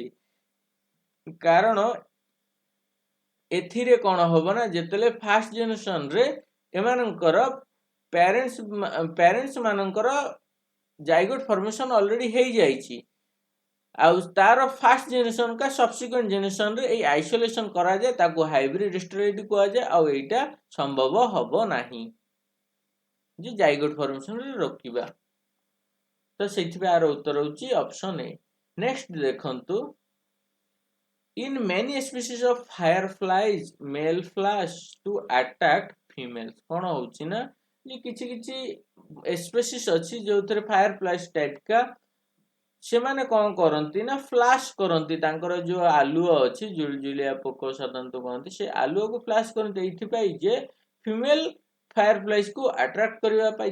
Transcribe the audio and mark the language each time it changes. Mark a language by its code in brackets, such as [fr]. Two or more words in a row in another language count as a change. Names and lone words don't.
[or] କାରଣ ଏଥିରେ କଣ ହବ ନା, ଯେତେବେଳେ [en] first generation [or] ରେ ଏମାନଙ୍କର ପ୍ୟାରେଣ୍ଟସ ମାନଙ୍କର [en] zygote formation already [or] ହେଇଯାଇଛି, ଆଉ ତାର [en] first generation [or] का [en] subsequent generation [or] ରେ ଏଇ ଆଇସୋଲେସନ କରାଯାଏ, ତାକୁ [en] hybrid sterility [or] କୁହାଯାଏ। ଆଉ ଏଇଟା ସମ୍ଭବ ହବ ନାହିଁ ଯେ [en] zygote formation [or] ରେ ରୋକିବା। ତ ସେଇଥିପାଇଁ ଆର ଉତ୍ତର ହେଉଛି [en] option A. [or] ନେକ୍ସଟ ଦେଖନ୍ତୁ, [en] in many species of fireflies male flies to attack females। [or] କଣ ହଉଛି ନା, ଯେ କିଛି କିଛି ସ୍ପେସିସ୍ ଅଛି ଯୋଉଥିରେ [en] fireflies type [or] का ସେମାନେ କଣ କରନ୍ତି ନା ଫ୍ଲାଶ କରନ୍ତି, ତାଙ୍କର ଯୋଉ ଆଲୁଅ ଅଛି, ଜୁଳିଜୁଳିଆ ପୋକ ସାଧାରଣତଃ କହନ୍ତି, ସେ ଆଲୁଅକୁ ଫ୍ଲାଶ କରନ୍ତି ଏଇଥିପାଇଁ ଯେ [en] female fireflies [or] କୁ ଆଟ୍ରାକ୍ଟ କରିବା ପାଇଁ।